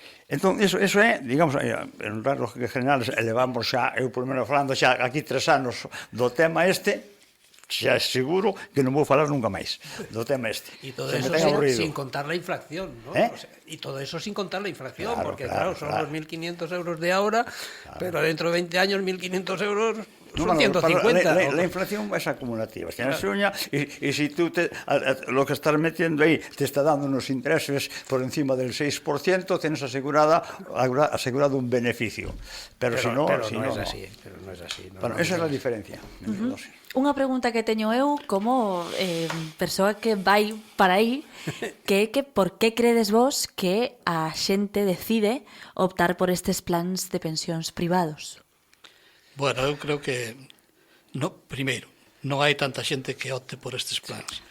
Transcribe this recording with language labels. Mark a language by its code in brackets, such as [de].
[gl] Entón, eso é, digamos, en rasgos generales, elevamos xa, eu por menos falando xa aquí 3 anos do tema este, xa é seguro que non vou falar nunca máis do tema este. [es] Y todo eso sin contar la inflación, ¿no? O sea, y todo eso sin contar la inflación, porque claro, son los 1.500 euros de ahora, pero dentro de 20 años 1.500 euros son 150. La inflación es acumulativa. Y si tú lo que estás metiendo ahí te está dando unos intereses por encima del 6%, tienes asegurado un beneficio. Pero si no... Pero no es así. Bueno, esa es la diferencia. [gl] Unha pregunta que teño eu como persoa que vai para aí, que é que por que credes vos que a xente decide optar por estes plans de pensións privados? Bueno, eu creo que primeiro, non hai tanta xente que opte por estes plans.